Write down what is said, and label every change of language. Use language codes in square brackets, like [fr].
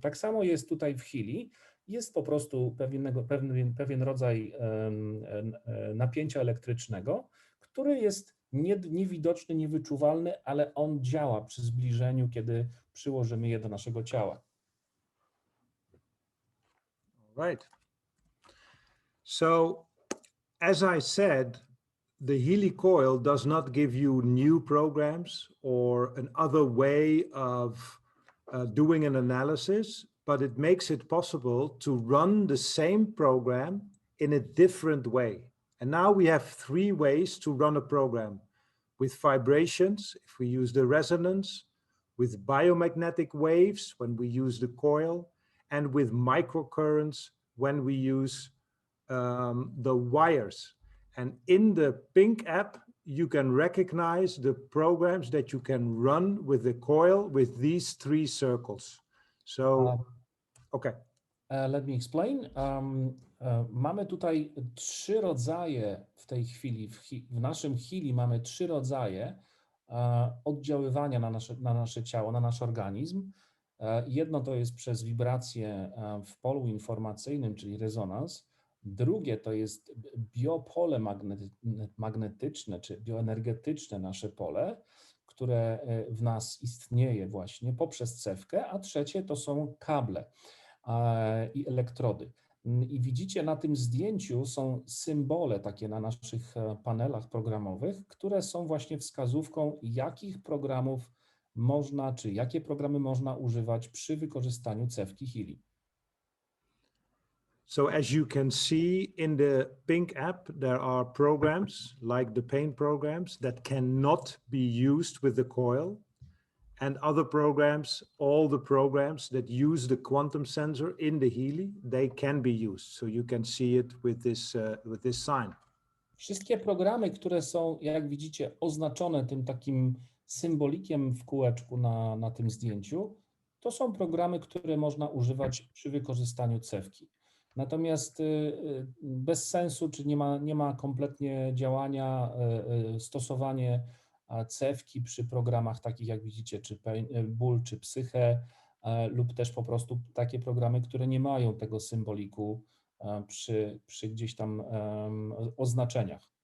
[pl] Tak samo jest tutaj w Healy, jest po prostu pewien rodzaj napięcia elektrycznego, który jest niewidoczny, niewyczuwalny, ale on działa przy zbliżeniu, kiedy przyłożymy je do naszego ciała. [en] Right. So, as I said, the Healy coil does not give you new programs or another way of doing an analysis, but it makes it possible to run the same program in a different way. And now we have 3 ways to run a program: with vibrations, if we use the resonance, with biomagnetic waves when we use the coil, and with microcurrents when we use the wires. And in the Pink app, you can recognize the programs that you can run with the coil with these 3 circles. So, okay. Let me explain. [pl] Mamy tutaj 3 rodzaje w tej chwili, w naszym Healy mamy 3 rodzaje oddziaływania na nasze ciało, na nasz organizm. Jedno to jest przez wibracje w polu informacyjnym, czyli rezonans. Drugie to jest biopole magnetyczne, czy bioenergetyczne nasze pole, które w nas istnieje właśnie poprzez cewkę, a trzecie to są kable i elektrody. I widzicie na tym zdjęciu są symbole takie na naszych panelach programowych, które są właśnie wskazówką, jakich programów można, czy jakie programy można używać przy wykorzystaniu cewki Healy. [en] So as you can see in the Pink app, there are programs like the paint programs that cannot be used with the coil, and other programs, all the programs that use the quantum sensor in the Healy, they can be used. So you can see it with this sign. [pl] Wszystkie programy, które są, jak widzicie, oznaczone tym takim symbolikiem w kółeczku na tym zdjęciu, to są programy, które można używać przy wykorzystaniu cewki. Natomiast bez sensu, czy nie ma kompletnie działania stosowanie cewki przy programach takich, jak widzicie, czy ból, czy psychę, lub też po prostu takie programy, które nie mają tego symboliku przy gdzieś tam oznaczeniach.